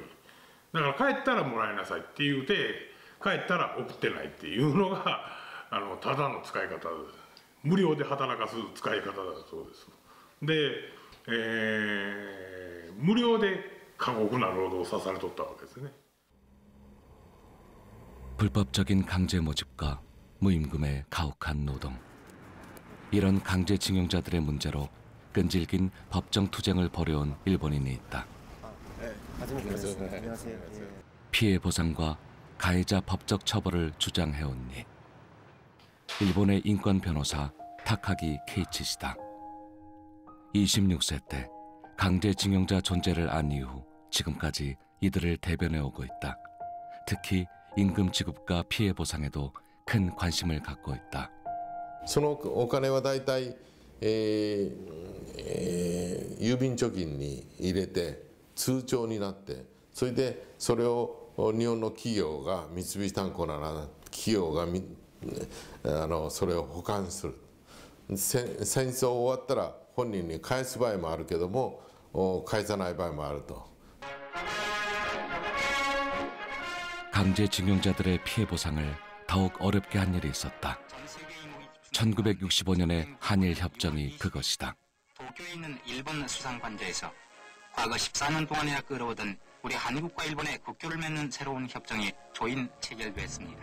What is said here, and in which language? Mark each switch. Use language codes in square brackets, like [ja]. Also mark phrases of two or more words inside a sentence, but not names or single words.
[ja] だから帰ったらもらいなさいって言うて、帰ったら送ってないっていうのがただの使い方です。無料で働かす使い方だそうです。で、無料で過酷な労働をさされとったわけですね。 [ko] 불법적인 강제 모집과 무임금의 가혹한 노동. 이런 강제징용자들의 문제로 끈질긴 법정 투쟁을 벌여온 일본인이 있다. 피해 보상과 가해자 법적 처벌을 주장해온 이. 일본의 인권 변호사 타카기 케이치시다. 26세 때 강제징용자 존재를 안 이후 지금까지 이들을 대변해오고 있다. 특히 임금 지급과 피해 보상에도 큰 관심을 갖고 있다. [ja] そのお金はだいたい郵便貯金に入れて通帳になって、それでそれを日本の企業が三菱炭鉱なら企業がそれを保管する。戦争終わったら本人に返す場合もあるけども返さない場合もあると。 [ko] 강제징용자들의 피해 보상을 더욱 어렵게 한 일이 있었다. 1965년의 한일 협정이 그것이다. 도쿄에 있는 일본 수상관제에서 과거 14년 동안이나 끌어오던 우리 한국과 일본의 국교를 맺는 새로운 협정이 조인 체결됐습니다.